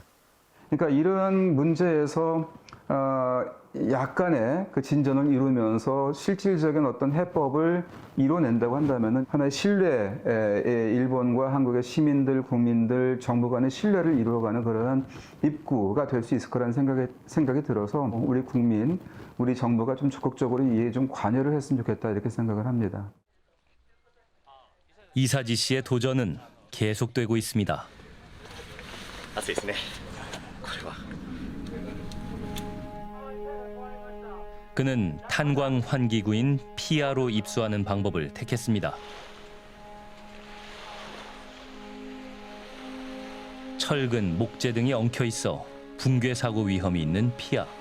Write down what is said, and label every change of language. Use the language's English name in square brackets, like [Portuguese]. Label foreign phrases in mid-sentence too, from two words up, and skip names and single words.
[Korean] 그러니까 이런 문제에서 약간의 그 진전을 이루면서 실질적인 어떤 해법을 이뤄낸다고 한다면은 하나의 신뢰의 일본과 한국의 시민들, 국민들, 정부 간의 신뢰를 이루어가는 그러한 입구가 될 수 있을 거라는 생각이 들어서 우리 국민, 우리 정부가 좀 적극적으로 이에 좀 관여를 했으면 좋겠다 이렇게 생각을 합니다. 이사지 씨의 도전은 계속되고 있습니다. [Japanese] 暑いですね。これは。 [Korean] 그는 탄광 환기구인 피아로 입수하는 방법을 택했습니다. 철근, 목재 등이 엉켜 있어 붕괴 사고 위험이 있는 피아.